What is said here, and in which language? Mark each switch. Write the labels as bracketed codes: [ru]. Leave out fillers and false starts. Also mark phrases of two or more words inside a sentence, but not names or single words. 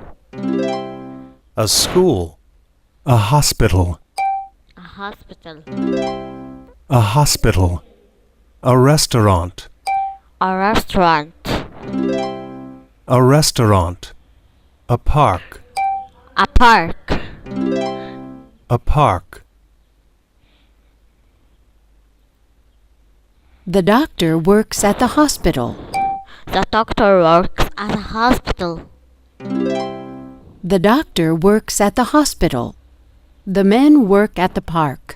[en] A school A hospital A hospital A hospital A restaurant A restaurant A restaurant A park A park A park The doctor works at the hospital. The doctor works at a hospital. The doctor works at the hospital. The men work at the park.